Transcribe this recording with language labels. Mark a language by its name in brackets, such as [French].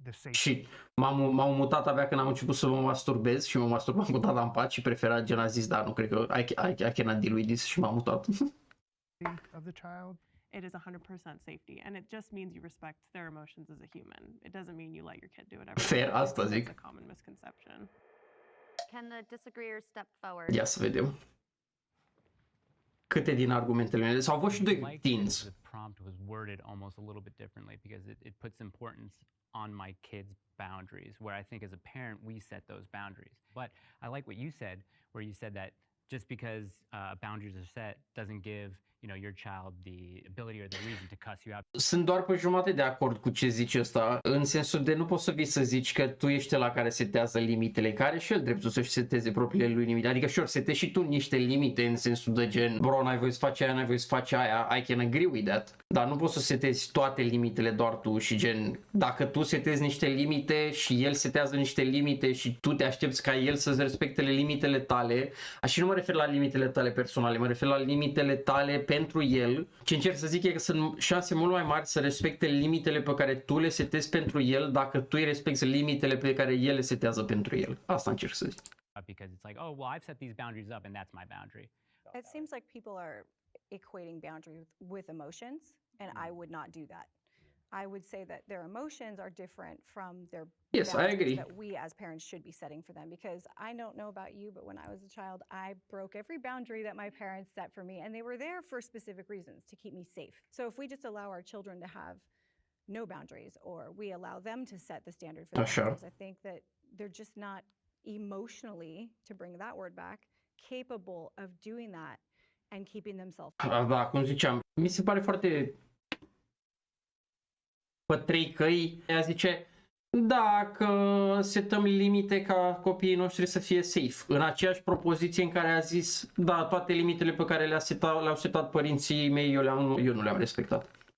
[Romanian] Și m-am mutat abia când am început să mă masturbez și mă masturbam cu tata în pat și prefera, gen, a zis, da, nu cred că [English] I cannot deal with this [Romanian] și m-am mutat. [English] Of the child. It is 100% safety, and it just means you respect their emotions as a human. It doesn't mean you let your kid do whatever. [Romanian] Fair, asta zic. [English] It's a common misconception. Can the disagreeers step forward? [Romanian] Ia să vedem. Câte din argumentele mele, sau au fost și doi teens. [English] The prompt was worded almost a little bit differently because it puts importance on my kids' boundaries, where I think as a parent we set those boundaries. But I like what you said, where you said that just because boundaries are set doesn't give, you know, your child the ability or the reason to cuss you out. [Romanian] Sunt doar pe jumătate de acord cu ce zici ăsta, în sensul de nu poți să vii să zici că tu ești ăla care setează limitele, care și el dreptul să-și seteze propriile lui limite. Adică sure, setezi și tu niște limite în sensul de gen, bro, n-ai voie să faci aia, n-ai voie să faci aia, [English] I can agree with that. [Romanian] Dar nu poți să setezi toate limitele doar tu și gen, dacă tu setezi niște limite și el setează niște limite și tu te aștepți ca el să-ți respecte limitele tale, și nu mă refer la limitele tale personale, mă refer la limitele tale pentru el. Ce încerc să zic e că sunt șanse mult mai mari să respecte limitele pe care tu le setezi pentru el dacă tu îi respecti limitele pe care el le setează pentru el. Asta încerc să zic. [English] Because it's like, oh, well, I've set these boundaries up and that's my boundary. It seems like people are equating boundaries with emotions, and I would not do that. I would say that their emotions are different from their boundaries that we as parents should be setting for them, because I don't know about you, but when I was a child, I broke every boundary that my parents set for me, and they were there for specific reasons, to keep me safe. So if we just allow our children to have no boundaries, or we allow them to set the standard for themselves, I think that they're just not emotionally, to bring that word back, capable of doing that and keeping themselves. [Romanian] Da, cum ziceam, mi se pare foarte pe 3 căi, ea zice dacă setăm limite ca copiii noștri să fie safe. În aceeași propoziție în care a zis, da, toate limitele pe care le-au setat părinții mei, eu nu le-am respectat.